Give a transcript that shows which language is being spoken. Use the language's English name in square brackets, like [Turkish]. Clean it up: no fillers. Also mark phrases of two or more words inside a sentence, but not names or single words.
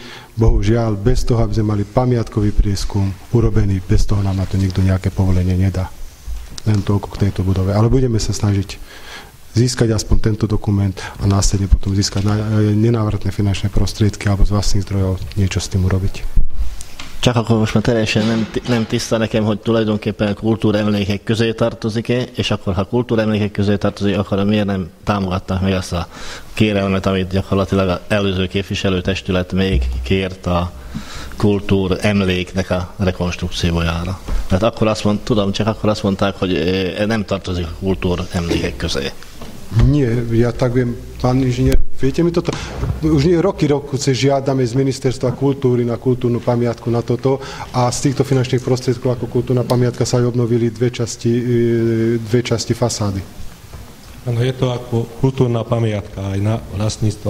[Slovak] Bohužiaľ, bez toho, aby sme mali pamiatkový prieskum urobený, bez toho nám na to nikto nejaké povolenie nedá. Len toľko k tejto budove. Ale budeme sa snažiť získať aspoň tento dokument a následne potom získať nenávratné finančné prostriedky alebo z vlastných zdrojov niečo s tým urobiť. [Hungarian] Csak akkor most már teljesen nem tiszta nekem, hogy tulajdonképpen kultúremlékek közé tartozik-e, és akkor, ha kultúremlékek közé tartozik, akkor miért nem támogatták meg azt a kérelmet, amit gyakorlatilag az előző képviselőtestület még kért a kultúremléknek a rekonstrukciójára. Tehát akkor akkor azt mondták, hogy nem tartozik a kultúremlékek közé. [Slovak] Nie, ja tak viem, pán inžinier, viete mi toto? Už nie roky žiadame z Ministerstva kultúry na kultúrnu pamiatku na toto a z týchto finančných prostriedkov ako kultúrna pamiatka sa aj obnovili dve časti fasády. Áno, je to ako kultúrna pamiatka aj na vlastníctva.